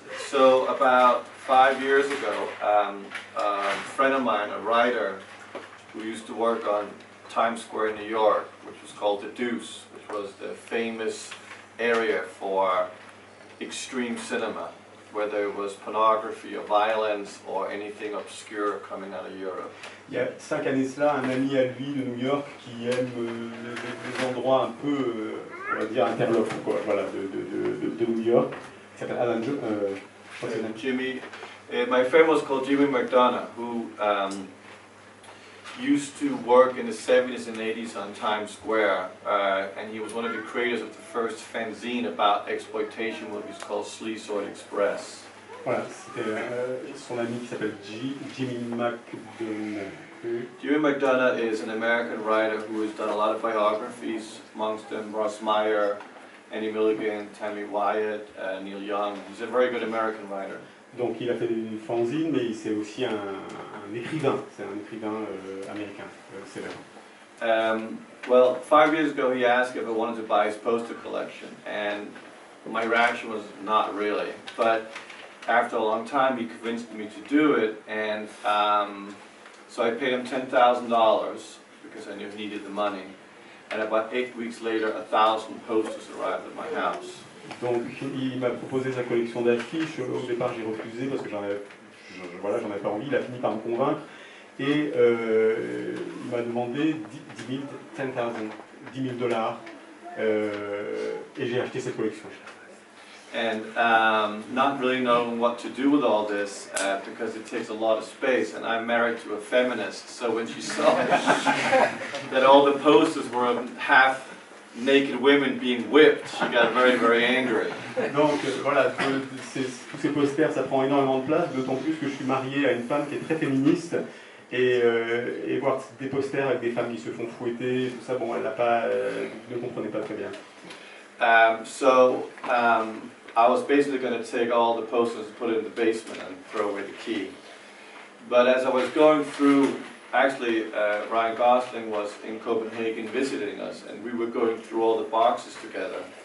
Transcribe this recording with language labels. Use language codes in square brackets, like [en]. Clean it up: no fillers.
[en] So about 5 years ago, a friend of mine, a writer who used to work on Times Square in New York, which was called the Deuce, which was the famous area for extreme cinema, whether it was pornography or violence or anything obscure coming out of Europe. [fr] Il y a 5 années cela, un ami à lui de New York qui aime les endroits un peu, on va dire, interlopes, quoi, voilà, de New York, qui s'appelle Alan [en] Jimmy, my friend was called Jimmy McDonough, who used to work in the 70s and 80s on Times Square, and he was one of the creators of the first fanzine about exploitation movies called Sleazoid Express. [fr] Voilà, c'était son ami qui s'appelle Jimmy McDonough. [en] Jimmy McDonough is an American writer who has done a lot of biographies, amongst them Ross Meyer, Annie Milligan, Tammy Wyatt, Neil Young. He's a very good American writer. [fr] Donc il a fait des fanzines, mais c'est aussi un écrivain. C'est un écrivain américain célèbre. [en] Well, 5 years ago he asked if I wanted to buy his poster collection, and my reaction was not really. But after a long time he convinced me to do it, and so I paid him $10,000 because I knew he needed the money. And about 8 weeks later, 1,000 posters arrived at my house. [fr] Donc il m'a proposé sa collection d'affiches. Au départ j'ai refusé parce que j'en avais pas envie. Il a fini par me convaincre et il m'a demandé $10,000 et j'ai acheté cette collection. [en] And not really knowing what to do with all this because it takes a lot of space, and I'm married to a feminist, so when she saw that all the posters were of half naked women being whipped, she got very, very angry. [fr] Donc voilà, tous ces posters, ça prend énormément de place, d'autant plus que je suis marié à une femme qui est très féministe, et voir des posters avec des femmes qui se font fouetter, tout ça, bon, elle ne comprenait pas très bien. [en] I was basically going to take all the posters and put it in the basement and throw away the key. But as I was going through, actually Ryan Gosling was in Copenhagen visiting us, and we were going through all the boxes together.